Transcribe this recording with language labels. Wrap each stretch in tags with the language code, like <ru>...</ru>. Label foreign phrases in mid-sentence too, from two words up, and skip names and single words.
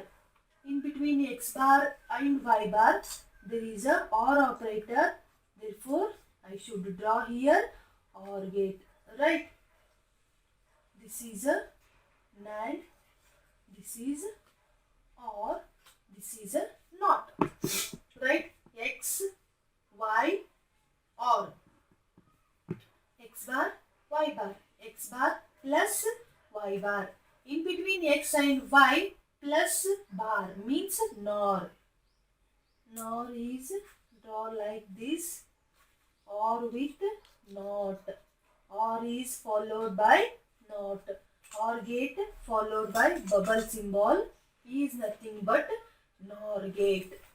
<en>In between x bar and y bar there is a OR operator, therefore I should draw here OR gate, right? This is a NAND, this is OR, this is a NOT, right? X y OR, x bar y bar, x bar plus y bar. In between x and y plus bar means NOR. nor is draw like this, or with not, or is followed by not, or gate followed by bubble symbol is nothing but NOR gate.</en>